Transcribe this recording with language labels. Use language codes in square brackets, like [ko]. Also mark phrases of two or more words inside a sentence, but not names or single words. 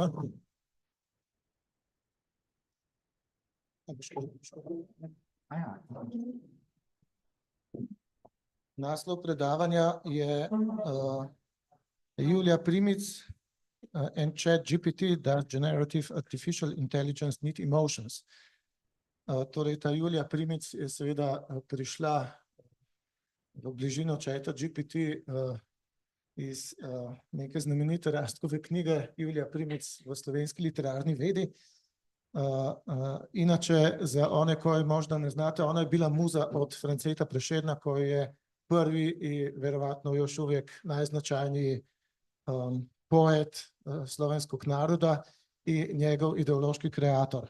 [sl] Naslov predavanja je Julija Primic and ChatGPT, Does Generative Artificial Intelligence Need Emotions? Torej, ta Julija Primic je seveda prišla v bližino ChatGPT iz neke znamenite Rastkove knjige Julija Primic v slovenski literarni vedi. [sr] Inače, za one koji možda ne znate, ona je bila muza od Franceta Prešerna, koji je prvi i verovatno još uvijek najznačajniji poet slovenskog naroda i njegov ideološki kreator.